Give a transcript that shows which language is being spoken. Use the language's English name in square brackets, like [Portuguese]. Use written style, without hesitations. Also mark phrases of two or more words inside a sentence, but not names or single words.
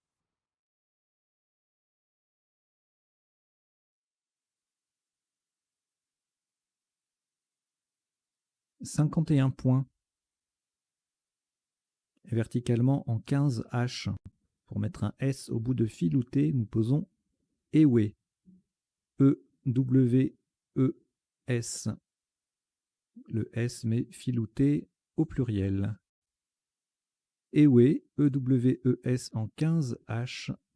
[French] « 51 points. Et verticalement en 15 H. Pour mettre un S au bout de filouté, nous posons Ewe. E-W-E-S. Le S mais filouté au pluriel. Ewe, E-W-E-S en 15 H.